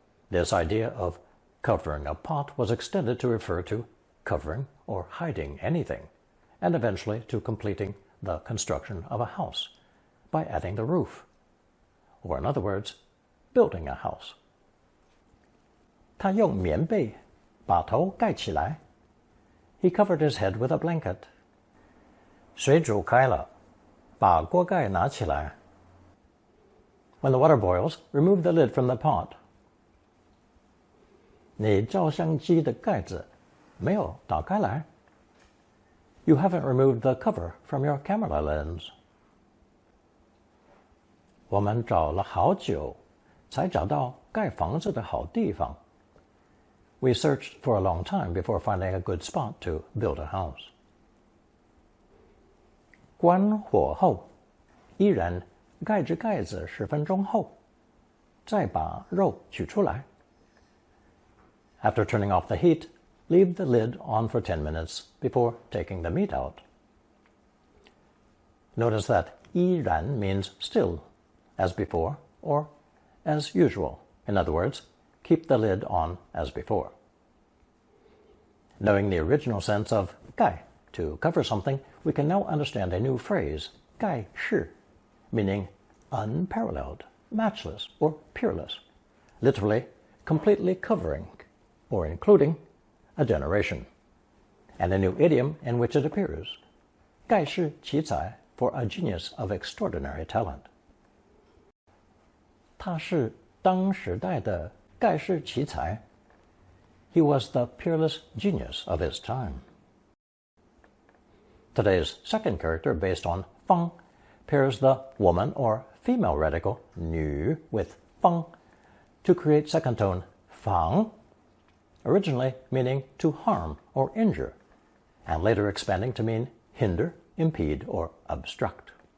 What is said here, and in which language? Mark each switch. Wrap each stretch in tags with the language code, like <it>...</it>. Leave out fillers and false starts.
<en>This idea of covering a pot was extended to refer to covering or hiding anything, and eventually to completing the construction of a house by adding the roof, or in other words, building a house.</en> <zh>他用棉被把头盖起来.</zh> <en>He covered his head with a blanket.</en> <zh>水煮开了，把锅盖拿起来.</zh> <en>When the water boils, remove the lid from the pot.</en> <zh>你照相机的盖子没有打开来.</zh> <en>You haven't removed the cover from your camera lens.</en> <zh>我们找了好久，才找到盖房子的好地方.</zh> <en>We searched for a long time before finding a good spot to build a house.</en> <zh>关火后，依然盖着盖子10分钟后，再把肉取出来.</zh> <en>After turning off the heat, leave the lid on for 10 minutes before taking the meat out. Notice that 依然 means still, as before, or as usual. In other words, keep the lid on as before. Knowing the original sense of 盖, to cover something, we can now understand a new phrase, 盖世, meaning unparalleled, matchless, or peerless, literally completely covering or including a generation, and a new idiom in which it appears, 盖世奇才, for a genius of extraordinary talent.</en> <zh>他是当时代的盖世奇才.</zh> <en>He was the peerless genius of his time. Today's second character, based on 方, pairs the woman or female radical 女 with 方 to create second tone 防, originally meaning to harm or injure, and later expanding to mean hinder, impede, or obstruct.</en>